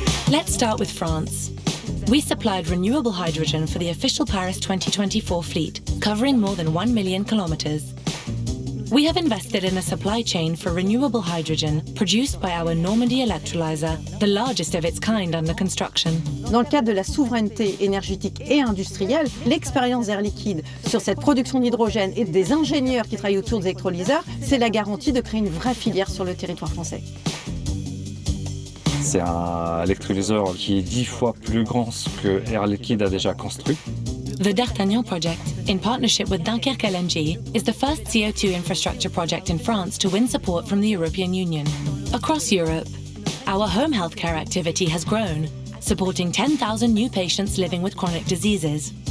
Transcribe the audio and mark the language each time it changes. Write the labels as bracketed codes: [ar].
[en] Let's start with France. We supplied renewable hydrogen for the official Paris 2024 fleet, covering more than 1 million kilometers. We have invested in a supply chain for renewable hydrogen produced by our Normandy electrolyzer, the largest of its kind under construction. [fr] Dans le cadre de la souveraineté énergétique et industrielle, l'expérience d'Air Liquide sur cette production d'hydrogène et des ingénieurs qui travaillent autour des électrolyseurs, c'est la garantie de créer une vraie filière sur le territoire français. C'est un électrolyseur qui est 10 fois plus grand que Air Liquide a déjà construit. [en] The D'Artagnan project, in partnership with Dunkerque LNG, is the first CO2 infrastructure project in France to win support from the European Union. Across Europe, our home healthcare activity has grown, supporting 10,000 new patients living with chronic diseases.